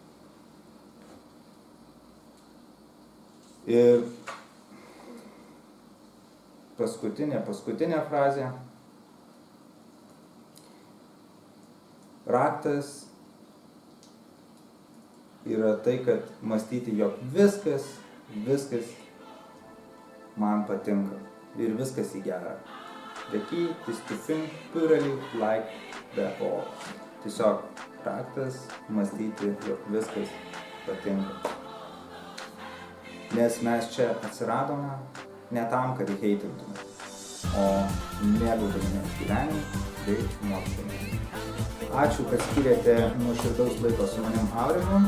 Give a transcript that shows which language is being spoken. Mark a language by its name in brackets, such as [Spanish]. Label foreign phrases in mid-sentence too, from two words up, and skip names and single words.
[Lithuanian] Ir paskutinė frazė. Raktas yra tai, kad mąstyti, jog viskas man patinka ir viskas į gerą. [English] The key is to think purely like the all. [Lithuanian] Tiesiog raktas mąstyti, jog viskas patinka. nes mes čia atsiradome ne tam, kad heitintume, o mėgaudami gyvenimu bei mokymui. Ačiū, kad skiriate nuoširdaus laiko su manim Aurimu.